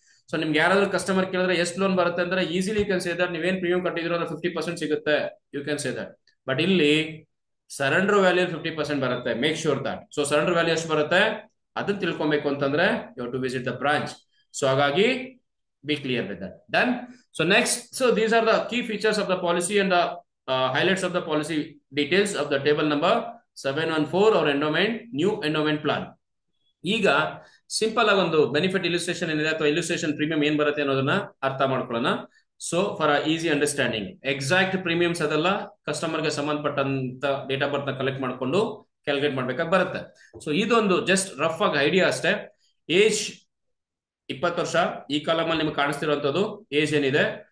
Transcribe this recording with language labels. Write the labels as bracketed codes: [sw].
[kn] So ನಿಮ್ಗೆ ಯಾರಾದ್ರೂ customer ಕೇಳಿದ್ರೆ ಎಷ್ಟು ಲೋನ್ ಬರುತ್ತೆ ಅಂದ್ರೆ [en] easily you can say that [kn] ನೀವೇನ್ ಪ್ರೀಮಿಯಂ ಕಟ್ಟಿದಿರೋ 50% ಸಿಗುತ್ತೆ, [en] You can say that. [kn] But ಇಲ್ಲಿ ಸರೆಂಡರ್ ವ್ಯಾಲ್ಯೂ 50% ಬರುತ್ತೆ. [en] Make sure that. [kn] So surrender value ಎಷ್ಟು ಬರುತ್ತೆ ಅದನ್ನ ತಿಳ್ಕೊಬೇಕು ಅಂತಂದ್ರೆ [en] You have to visit the branch. So [kn] ಹಾಗಾಗಿ [en] Be clear with that. Done. So next, so these are the key features of the policy and the highlights of the policy details of the table number 714 or endowment, new endowment plan. [kn] ಈಗ simple ಆಗಿ ಒಂದು benefit illustration ಏನಿದೆ ಅಥವಾ illustration premium ಏನ್ ಬರುತ್ತೆ ಅನ್ನೋದನ್ನ ಅರ್ಥ ಮಾಡ್ಕೊಳ್ಳೋಣ. [en] so for easy understanding, [kn] exact premiums ಅದೆಲ್ಲ ಕಸ್ಟಮರ್ಗೆ ಸಂಬಂಧಪಟ್ಟಂತ ಡೇಟ್ ಆಫ್ ಬರ್ತ್ ನ ಕಲೆಕ್ಟ್ ಮಾಡ್ಕೊಂಡು ಕ್ಯಾಲ್ಕುಲೇಟ್ ಮಾಡ್ಬೇಕಾಗಿ ಬರುತ್ತೆ. ಸೊ ಇದೊಂದು ಜಸ್ಟ್ ರಫ್ ಆಗಿ ಐಡಿಯಾ ಅಷ್ಟೇ. ಏಜ್ 20 ವರ್ಷ ಈ ಕಾಲಮ್ ಅಲ್ಲಿ ನಿಮ್ಗೆ ಕಾಣಿಸ್ತಿರುವಂತದ್ದು ಏಜ್ ಏನಿದೆ.